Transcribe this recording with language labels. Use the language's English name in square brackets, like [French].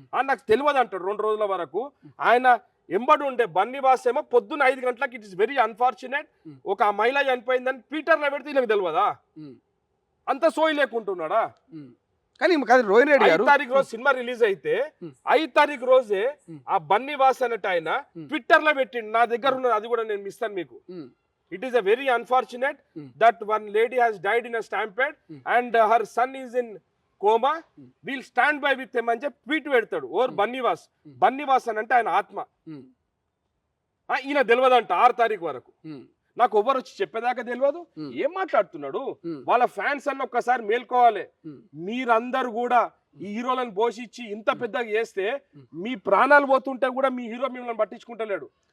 [Telugu] నాకు తెలియదు అంటాడు 2 రోజుల వరకు. ఆయన ఎంబడి ఉండే బన్నీ బాస్ ఏమో పొద్దున్న 5 గంటలకు [English] it is very unfortunate [Telugu] ఒక మహిళ చనిపోయిందని ట్విట్టర్లో పెడితే నాకు తెలియదా? అంత సోయి లేకుంటున్నాడా? కానీ రోహిణ్ రెడ్డి గారు 5 తారీఖు రోజు సినిమా రిలీజ్ అయితే 5 తారీఖు రోజే ఆ బన్నీ బాస్ అన్నట్టు ఆయన ట్విట్టర్ లో పెట్టిండు, నా దగ్గర ఉన్నది అది కూడా నేను ఇస్తాను మీకు. [English] It is a very unfortunate that one lady has died in a stampede and her son is in coma. We'll stand by with him [Telugu] అని చెప్పి ట్వీట్ పెడతాడు. ఓర్ బన్నీవాస్, బన్నీవాస్ అని అంటే ఆయన ఆత్మ. ఈయన తెలియదంట 6 తారీఖు వరకు. నాకు ఎవరు వచ్చి చెప్పేదాకా తెలియదు. ఏం మాట్లాడుతున్నాడు? వాళ్ళ ఫ్యాన్స్ అన్న ఒక్కసారి మేల్కోవాలి. మీరందరూ కూడా ఈ హీరోలను పోషించి ఇంత పెద్దగా చేస్తే మీ ప్రాణాలు పోతుంటే కూడా మీ హీరో మిమ్మల్ని పట్టించుకుంటలేడు.